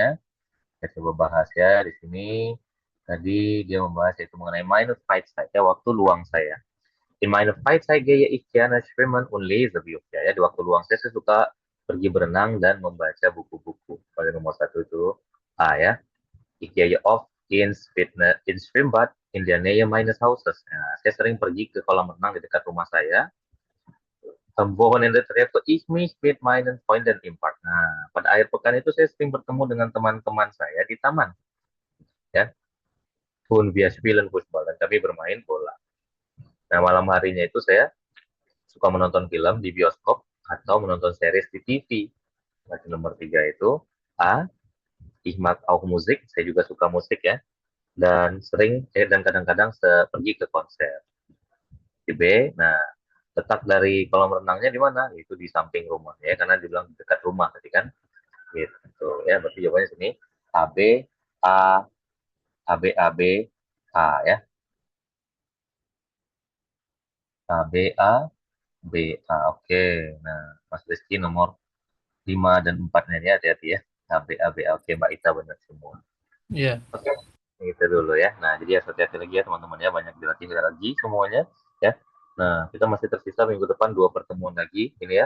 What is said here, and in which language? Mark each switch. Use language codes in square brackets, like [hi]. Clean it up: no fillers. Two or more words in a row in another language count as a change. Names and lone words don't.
[id] Saya coba bahas ya di sini. Tadi dia membahas yaitu mengenai [de] meine Zeit [id] saya, waktu luang saya. [de] In meine Freizeit gehe ich gerne schwimmen und lese Bücher. [id] Ya, di waktu luang saya suka pergi berenang dan membaca buku-buku. Pada nomor satu itu A ya. [de] Ich gehe oft ins Schwimmbad in der Nähe meines Hauses. [id] Nah, saya sering pergi ke kolam renang di dekat rumah saya. [de] Am Wochenende treffe ich mich mit meinen Freunden im Park. [id] Nah, pada akhir pekan itu saya sering bertemu dengan teman-teman saya di taman. Ya, [de] und wir spielen Fußball [id] dan kami bermain bola. Nah, malam harinya itu saya suka menonton film di bioskop atau menonton series di TV. Nah, nomor 3 itu A. [de] Ich mag auch Musik. [id] Saya juga suka musik ya. Dan dan kadang-kadang pergi ke konser. Di B. Nah, letak dari kolam renangnya di mana? Itu di samping rumah ya, karena dibilang dekat rumah tadi kan. Gitu ya. Berarti jawabannya sini A B A A B A B A ya. A B A B A. Oke. Nah, Mas Rizky nomor 5 dan 4-nya ini hati-hati ya. A B A B A. Oke, Mbak Ita benar semua. Iya. Oke. Itu dulu ya. Nah, jadi hati-hati lagi ya teman-teman ya. Banyak dilatih lagi semuanya ya. Nah, kita masih tersisa minggu depan 2 pertemuan lagi ini ya.